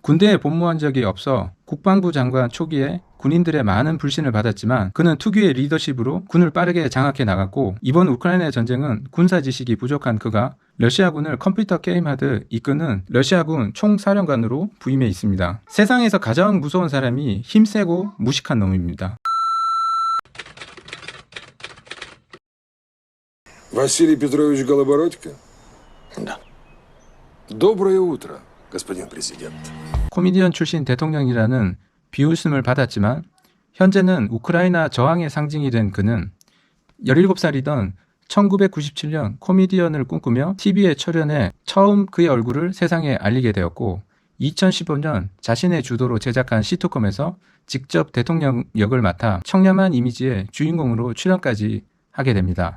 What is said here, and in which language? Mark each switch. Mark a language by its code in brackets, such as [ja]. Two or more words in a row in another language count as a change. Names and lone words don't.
[ko] 군대에 복무한 적이 없어 국방부 장관 초기에 군인들의 많은 불신을 받았지만 그는 특유의 리더십으로 군을 빠르게 장악해 나갔고, 이번 우크라이나 전쟁은 군사 지식이 부족한 그가 러시아군을 컴퓨터 게임하듯 이끄는 러시아군 총사령관으로 부임해 있습니다. 세상에서 가장 무서운 사람이 힘세고 무식한 놈입니다. [ru] Василий Петрович Голобородько? Да. Доброе утро, господин президент. [ko] 코미디언 출신 대통령이라는 비웃음을 받았지만 현재는 우크라이나 저항의 상징이 된 그는 17살이던 1997년 코미디언을 꿈꾸며 TV에 출연해 처음 그의 얼굴을 세상에 알리게 되었고, 2015년 자신의 주도로 제작한 시트콤에서 직접 대통령 역을 맡아 청렴한 이미지의 주인공으로 출연까지 하게 됩니다.